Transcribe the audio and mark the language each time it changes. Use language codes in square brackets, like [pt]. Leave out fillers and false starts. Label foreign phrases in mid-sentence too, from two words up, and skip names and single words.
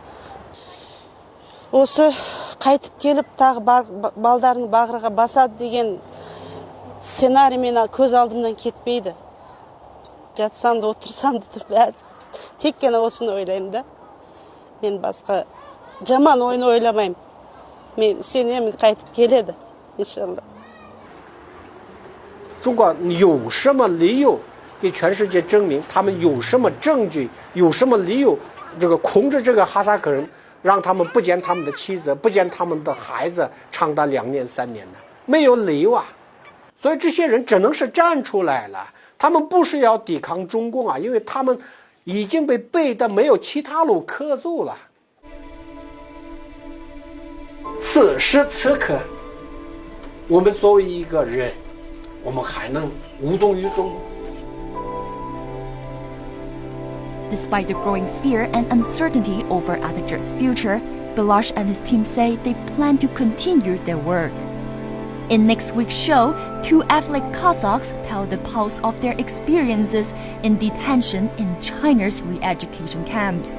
[kk] Осы қайтып келіп тағы балдарын бағырға басады деген сценарий мен көз алдымнан кетпейді. Жатсам да отырсам да тек қана осыны ойлаймын да. Мен басқа жаман ойын ойламаймын. Мен сенемін қайтып келеді, иншалла. [zh] 中国有什么理由给全世界证明他们有什么证据，有什么理由这个控制这个哈萨克人，让他们不见他们的妻子，不见他们的孩子，长达2年3年呢？没有理由啊！所以这些人只能是站出来了，他们不是要抵抗中共啊，因为他们已经被背的没有其他路可走了。此时此刻，我们作为一个人，我们还能无动于衷。 [en] Despite the growing fear and uncertainty over Atajurt's future, Balash and his team say they plan to continue their work. In next week's show, 2 ethnic Cossacks tell the pulse of their experiences in detention in China's re-education camps.